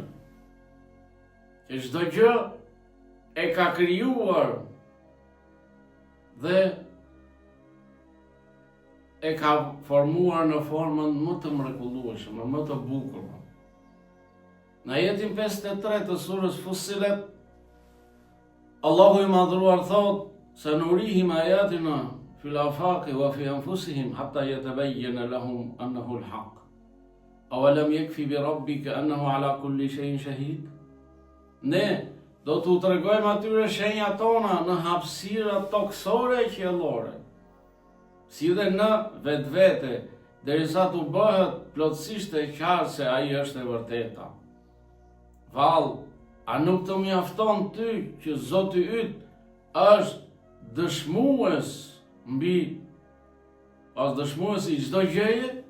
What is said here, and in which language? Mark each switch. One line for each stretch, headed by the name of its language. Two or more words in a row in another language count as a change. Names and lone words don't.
Albanian: Që çdo gjë e ka krijuar dhe e ka formuar në formën më të mrekullueshme, më të bukur. Në ajetin 53 të surës Fussilet, Allahu i madhruar thot:
Arabic: "سنريهم آياتنا في الآفاق وفي أنفسهم حتى يتبين لهم أنه الحق. أولم يكف بربك أنه على كل شيء شهيد?"
Albanian: Ne do t'u tregojmë atyre shenjat tona në hapësirat toksore e qiellore, si dhe në vetvete, derisa t'u bëhet plotësisht e qartë se ai është e vërteta. Vallë, a nuk të mjafton ty që Zoti yt është dëshmues dëshmues i çdo gjëje?